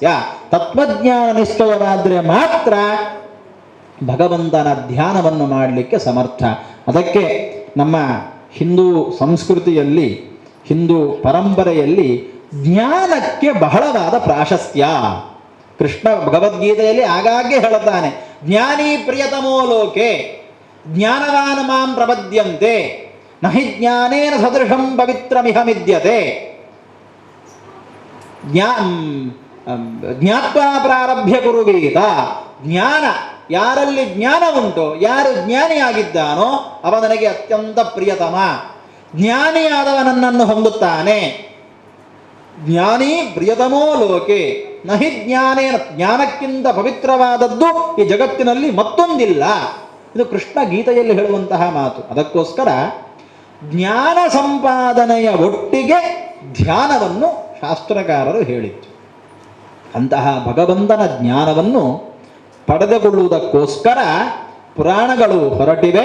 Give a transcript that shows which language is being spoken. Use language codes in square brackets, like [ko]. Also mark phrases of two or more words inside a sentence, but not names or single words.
[kn] ತತ್ವಜ್ಞಾನ ನಿಶ್ಚಯವಾದರೆ ಮಾತ್ರ ಭಗವಂತನ ಧ್ಯಾನವನ್ನು ಮಾಡಲಿಕ್ಕೆ ಸಮರ್ಥ. ಅದಕ್ಕೆ ನಮ್ಮ ಹಿಂದೂ ಸಂಸ್ಕೃತಿಯಲ್ಲಿ, ಹಿಂದೂ ಪರಂಪರೆಯಲ್ಲಿ ಜ್ಞಾನಕ್ಕೆ ಬಹಳವಾದ ಪ್ರಾಶಸ್ತ್ಯ. ಕೃಷ್ಣ ಭಗವದ್ಗೀತೆಯಲ್ಲಿ ಆಗಾಗ್ಗೆ ಹೇಳುತ್ತಾನೆ, [sa] ಜ್ಞಾನಿ ಪ್ರಿಯತಮೋ ಲೋಕೆ ಜ್ಞಾನವಾನ್ ಮಾಂ ಪ್ರಪದ್ಯಂತೆ ನಹಿ ಜ್ಞಾನೇನ ಸದೃಶಂ ಪವಿತ್ರಮಿಹ ಮಿದ್ಯತೆ. ಜ್ಞಾತ್ವಾ ಪ್ರಾರಭ್ಯ ಕುರುಗೀತ. [kn] ಜ್ಞಾನ, ಯಾರಲ್ಲಿ ಜ್ಞಾನ ಉಂಟೋ, ಯಾರು ಜ್ಞಾನಿಯಾಗಿದ್ದಾನೋ ಅವ ನನಗೆ ಅತ್ಯಂತ ಪ್ರಿಯತಮ. ಜ್ಞಾನಿಯಾದವ ನನ್ನನ್ನು ಹೊಂದುತ್ತಾನೆ. [sa] ಜ್ಞಾನಿ ಪ್ರಿಯತಮೋ ಲೋಕೆ ನಹಿ ಜ್ಞಾನೇನ. [kn] ಜ್ಞಾನಕ್ಕಿಂತ ಪವಿತ್ರವಾದದ್ದು ಈ ಜಗತ್ತಿನಲ್ಲಿ ಮತ್ತೊಂದಿಲ್ಲ. ಇದು ಕೃಷ್ಣ ಗೀತೆಯಲ್ಲಿ ಹೇಳುವಂತಹ ಮಾತು. ಅದಕ್ಕೋಸ್ಕರ ಜ್ಞಾನ ಸಂಪಾದನೆಯ ಒಟ್ಟಿಗೆ ಧ್ಯಾನವನ್ನು ಶಾಸ್ತ್ರಕಾರರು ಹೇಳಿತ್ತು. ಅಂತಹ ಭಗವಂತನ ಜ್ಞಾನವನ್ನು ಪಡೆದುಕೊಳ್ಳುವುದಕ್ಕೋಸ್ಕರ ಪುರಾಣಗಳು ಹೊರಟಿವೆ.